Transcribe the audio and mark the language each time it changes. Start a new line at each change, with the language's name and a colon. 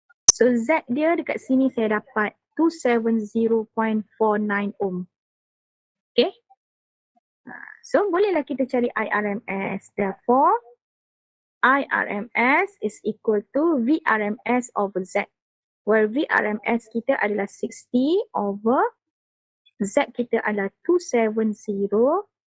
Malay: So Z dia dekat sini saya dapat 270.49 ohm. Okay. So, bolehlah kita cari IRMS.
English: Therefore, IRMS is equal to VRMS over Z.
Malay: Where VRMS kita adalah 60 over Z kita adalah 270.49.